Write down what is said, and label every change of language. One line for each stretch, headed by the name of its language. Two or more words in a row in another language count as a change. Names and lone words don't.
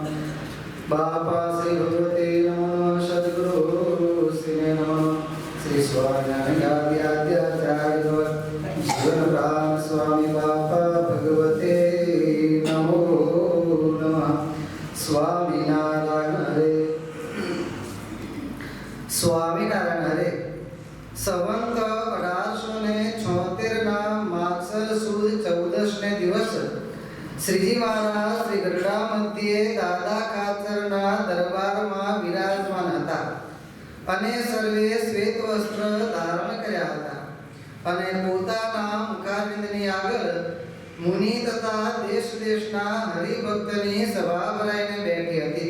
Sanskrit: बापा श्री भगवते नमो नमः। सद्गुरु श्री नमो नमः। श्री स्वामिनारायण जीवन प्राण स्वामी बापा भगवते नमो नमः। स्वामीनारायण हरे। સ્વામિનારાયણ હરે.
Gujarati: સંવંત 1876 માગસર સુદ 14 દિવસ શ્રીજી મહારાજ શ્રી ગઢડા મધ્યે દાદા ખાચરના દરબારમાં વિરાજમાન હતા અને સર્વે શ્વેત વસ્ત્ર ધારણ કર્યા હતા અને પોતાના મુખારવિંદની આગળ મુનિ તથા દેશ દેશના હરિભક્તની સભા ભરાઈને બેઠી હતી.